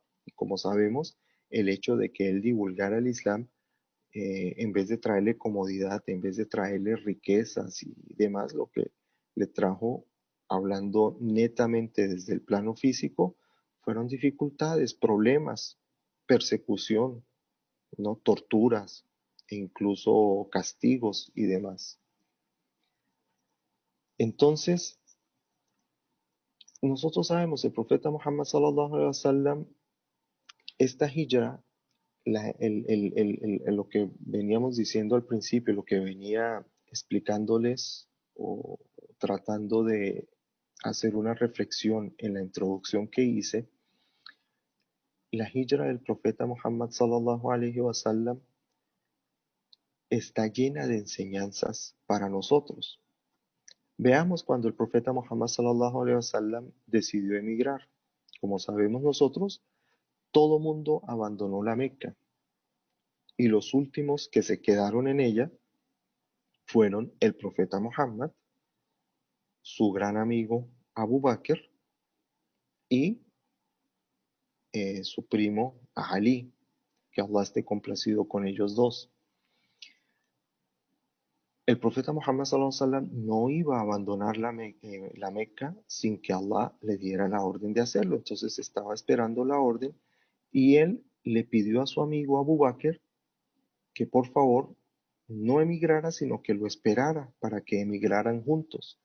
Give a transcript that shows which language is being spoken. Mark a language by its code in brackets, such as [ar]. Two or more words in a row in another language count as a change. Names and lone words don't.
[es] Y como sabemos, el hecho de que él divulgara el Islam, en vez de traerle comodidad, en vez de traerle riquezas y demás, lo que le trajo, hablando netamente desde el plano físico, fueron dificultades, problemas, persecución, ¿no? Torturas e incluso castigos y demás. Entonces, nosotros sabemos, el profeta Muhammad [ar] صلى الله عليه وسلم, [es] esta hijra, lo que veníamos diciendo al principio, lo que venía explicándoles o tratando de hacer una reflexión en la introducción que hice, la hijra del profeta Muhammad [ar] صلى الله عليه وسلم [es] está llena de enseñanzas para nosotros. Veamos cuando el profeta Muhammad [ar] صلى الله عليه وسلم [es] decidió emigrar. Como sabemos nosotros, todo mundo abandonó la Meca y los últimos que se quedaron en ella fueron el profeta Muhammad, su gran amigo Abu Bakr y su primo Ali, que Allah esté complacido con ellos dos. El profeta Muhammad [ar] صلى الله عليه وسلم [es] no iba a abandonar la Meca sin que Allah le diera la orden de hacerlo. Entonces estaba esperando la orden y él le pidió a su amigo Abu Bakr que por favor no emigrara, sino que lo esperara para que emigraran juntos.